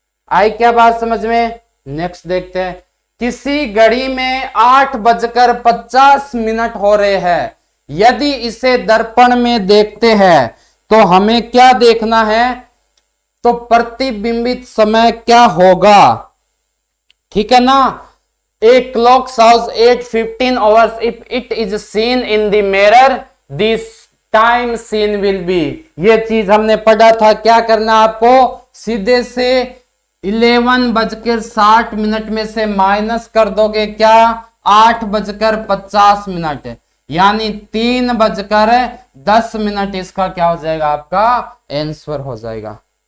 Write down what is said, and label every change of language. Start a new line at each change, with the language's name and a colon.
Hindi: आई क्या बात समझ में। नेक्स्ट देखते हैं, किसी घड़ी में 8:50 हो रहे हैं। यदि इसे दर्पण में देखते हैं तो हमें क्या देखना है, तो प्रतिबिंबित समय क्या होगा, ठीक है ना।
English: A clock shows 8:15 hours. If it is seen in the mirror, this time seen will be.
Hindi: ये चीज हमने पढ़ा था। क्या करना आपको, सीधे से 11:60 में से माइनस कर दोगे क्या, 8:50, यानी 3:10, इसका क्या हो जाएगा, आपका आंसर हो जाएगा।